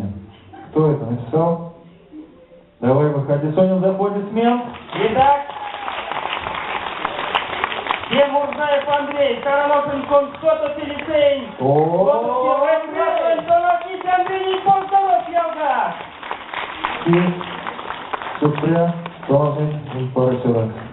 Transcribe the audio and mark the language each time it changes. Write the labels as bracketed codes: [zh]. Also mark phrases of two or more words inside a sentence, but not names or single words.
[ru] Кто это написал? Давай, выходи, Соня, за аплодисмент. Итак, Демурзаев Андрей, Карамошин Констото Филиппейн. Андрей Полтонов Ялга. Супря, Тонин, Парасюрак.